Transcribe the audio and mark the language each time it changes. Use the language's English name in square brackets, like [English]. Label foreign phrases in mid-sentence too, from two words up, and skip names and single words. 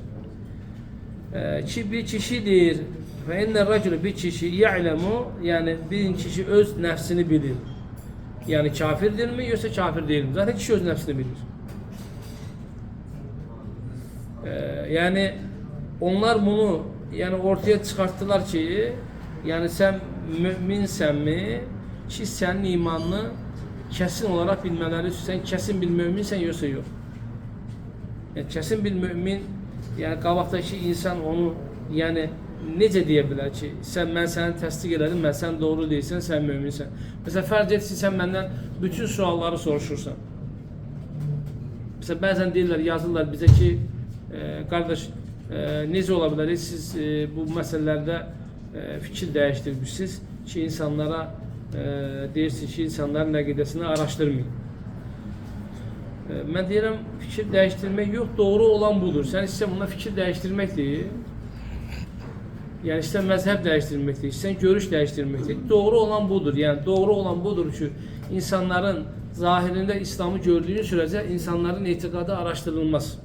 [Azerbaijani] Ki bir kişidir və [Arabic] innə rəcülü [Azerbaijani] bir kişi ya'lemu, yəni bir kişi öz nəfsini bilir. Yəni kafirdirmi, yoxsa kafir deyilmi? Zaten kişi öz nəfsini bilir. Yəni onlar bunu yəni ortaya çıxarttılar ki, [Turkish] yani sen müminsenmi ki senin imanını kesin olarak bilmeleri, sen kesin bir müminsen yoksa yok. [Azerbaijani] Yani kesin bir mümin yani qabaqdakı insan onu yani necə deyə bilər ki ben səni təsdiq elədim, [Turkish] ben sen doğru değilsen sen müminsen. [Azerbaijani] Mesela fərz et ki sen benden bütün sualları soruşursan. Mesela bazen deyirlər, yazırlar bize ki kardeş necə ola bilər siz bu məsələlərdə fikir değiştirmişsiniz ki insanlara deyirsiniz ki insanların əqidəsini araştırmayın. [Turkish] Ben deyirəm fikir değiştirmek yok, doğru olan budur. [Azerbaijani] Sen istəyən buna [Turkish] fikir değiştirmek değil. [Azerbaijani] Yani istəyən [Turkish] məzhəb değiştirmek değil, [Azerbaijani] istəyən [Turkish] görüş değiştirmek değil. [Azerbaijani] Doğru olan budur. [Turkish] Yani doğru olan budur ki insanların zahirinde İslam'ı gördüğün sürece insanların itikadı araştırılmaz.